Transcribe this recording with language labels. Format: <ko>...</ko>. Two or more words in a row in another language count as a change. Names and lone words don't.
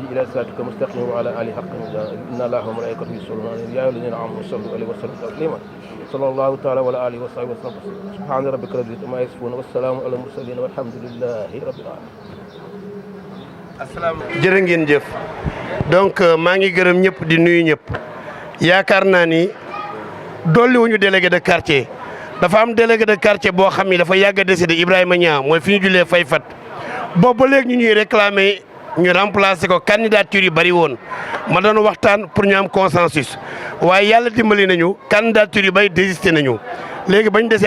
<ar>إلى صراطك المستقيم وعلى آله حق إن الله وملائكته يصلون على النبي يا أيها الذين آمنوا صلوا عليه وسلموا تسليما صلى الله تعالى وعلى آله وصحبه وسلم سبحان ربك رب العزة عما يصفون والسلام على المرسلين والحمد لله رب العالمين.</ar> <wo>asalaam jërë ngeen jëf donc maa ngi gërëm ñëpp di nuyu ñëpp yaakaar naa ni dolli wuñu</wo> <fr>délégué de quartier</fr> <wo>dafa am</wo> <fr>délégué de quartier</fr> <wo>boo xam ni dafa yàgg a décédé Ibrahima Niang mooy fi ñu jullee fay fat boobu ba léegi ñu ñuy réclamer ñu remplacer ko candidature yi bari woon ma doon waxtaan pour ñu am consensus waaye yàlla dimbali nañu candidature yi bay désisté nañu léegi bañ desee</wo>